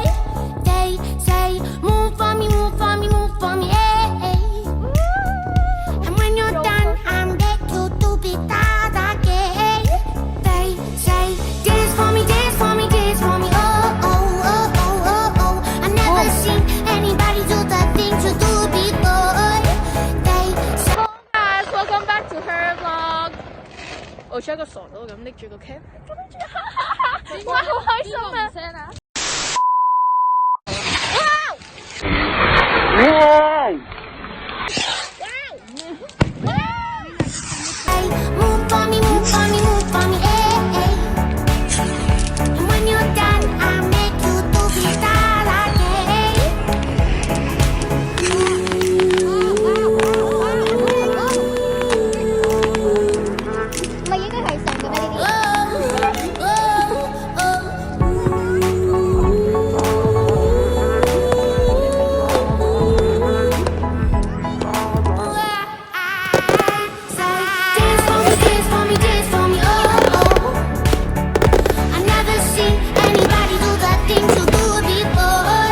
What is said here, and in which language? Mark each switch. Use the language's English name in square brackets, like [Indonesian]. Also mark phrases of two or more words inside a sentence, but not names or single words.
[English] They say, move for me, move for me, move for me, And when you're done, I'm back to do it all again. They say, dance for me, dance for me, dance for me, oh. I never seen anybody do the things you do before. They say, Guys, welcome back to her vlog。 [Cantonese] 我似一個傻佬咁拎住個 cam，哇，好開心啊！ [English] move for me, move for me, move for me, And when you're done, I'll make you do it all again. [Cantonese] 唔係應該係送嘅咩？呢啲 [English] Dance for me, dance for me, dance for me, oh. I never seen anybody do the things you do before.